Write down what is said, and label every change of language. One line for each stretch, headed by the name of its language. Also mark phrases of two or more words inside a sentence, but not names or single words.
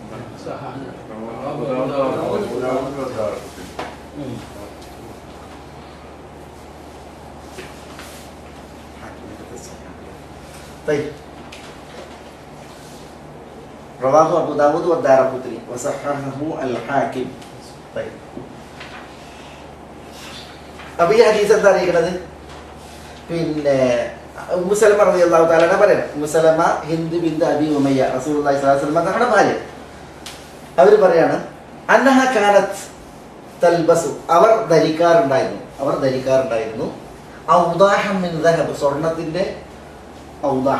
Arabic: طيب رواه أبو داود والدارقطني وصححه الحاكم.
Malayalam: طيب അപ്പോൾ ഈ ഹദീസ് എന്താ അറിയിക്കുന്നത്? പിന്നെ ഉമ്മു സലമ
Arabic: رضي الله تعالى
Malayalam: പറയണം. ഉമ്മു സലമ ഹിന്ദ് ബിൻത് അബി ഉമയ്യ
Arabic: رسول الله صلى الله عليه وسلم
Malayalam: തങ്ങളുടെ ഭാര്യ. അവർ പറയാണ്
Arabic: أنها كانت تلبس,
Malayalam: അവർ ധരിക്കാറുണ്ടായിരുന്നു
Arabic: أوضاحا من ذهب,
Malayalam: സ്വർണത്തിന്റെ ഔദാഹ്.